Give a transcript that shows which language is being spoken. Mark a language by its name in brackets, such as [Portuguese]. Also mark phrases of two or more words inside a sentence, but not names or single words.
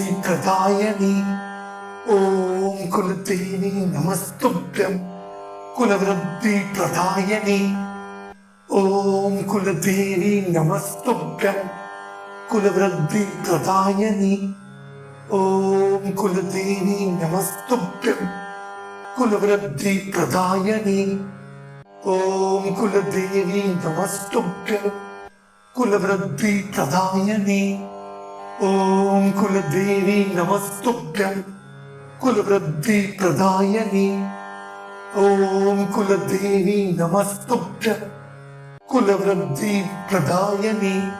[Sanskrit] ప్రదాయని ఓం కులదేవి నమస్తుభ్యం కులవృద్ధి ప్రదాయని ఓం కులదేవి నమస్తుభ్యం కులవృద్ధి ప్రదాయని ఓం కులదేవి నమస్తుభ్యం కులవృద్ధి ప్రదాయని ఓం కులదేవి నమస్తుభ్యం कुलवृद्धि प्रदायिनी। ओम कुलदेवी नमस्तुभ्यं कुलवृद्धि प्रदायिनी। ओम कुलदेवी नमस्तुभ्यं कुलवृद्धि प्रदायिनी।